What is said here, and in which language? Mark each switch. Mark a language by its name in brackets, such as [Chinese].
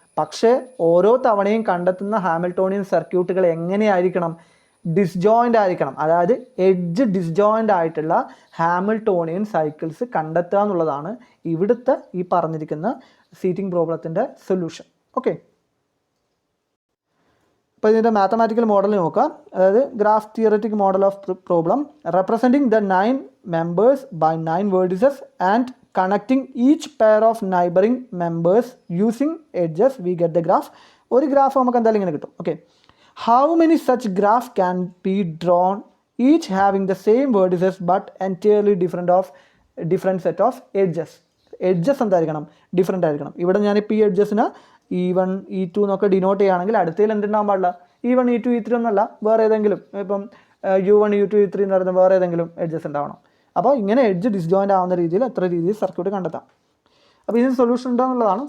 [Malayalam] പക്ഷേ ഓരോ തവണയും കണ്ടെത്തുന്ന ഹാമിൽട്ടോണിയൻ സർക്യൂട്ടുകൾ എങ്ങനെയായിരിക്കണം, ഡിസ്ജോയിൻ്റ് ആയിരിക്കണം. അതായത് എഡ്ജ് ഡിസ്ജോയിൻ്റ് ആയിട്ടുള്ള ഹാമിൽട്ടോണിയൻ സൈക്കിൾസ് കണ്ടെത്തുക എന്നുള്ളതാണ് ഇവിടുത്തെ ഈ പറഞ്ഞിരിക്കുന്ന സീറ്റിംഗ് പ്രോബ്ലത്തിൻ്റെ സൊല്യൂഷൻ. ഓക്കെ, അപ്പോൾ ഇതിൻ്റെ മാത്തമാറ്റിക്കൽ മോഡൽ നോക്കാം. [English] അതായത് graph theoretic model of problem representing the 9 members by 9 vertices and connecting each pair of neighboring members using edges, we get the graph. [Malayalam] ഒരു ഗ്രാഫ് നമുക്ക് എന്തായാലും ഇങ്ങനെ കിട്ടും. [English] Okay, how many such graph can be drawn each having the same vertices but entirely different set of edges. [Malayalam] Edges എന്തായിരിക്കണം, different ആയിരിക്കണം. ഇവിടെ ഞാനിപ്പോൾ ഈ എഡ്ജസിന് E1 E2 എന്നൊക്കെ ഡിനോട്ട് ചെയ്യുകയാണെങ്കിൽ അടുത്തതിൽ എന്തുണ്ടാകാൻ പാടില്ല, E1 E2 E3 എന്നല്ല, വേറെ ഏതെങ്കിലും ഇപ്പം U1 U2 U3 എന്ന് പറയുന്ന വേറെ ഏതെങ്കിലും എഡ്ജസ് ഉണ്ടാവണം. അപ്പോൾ ഇങ്ങനെ എഡ്ജ് ഡിസ്ജോയിൻ്റ് ആവുന്ന രീതിയിൽ എത്ര രീതിയിൽ സർക്യൂട്ട് കണ്ടെത്താം. അപ്പോൾ ഇതിന് സൊല്യൂഷൻ ഉണ്ടോ എന്നുള്ളതാണ്.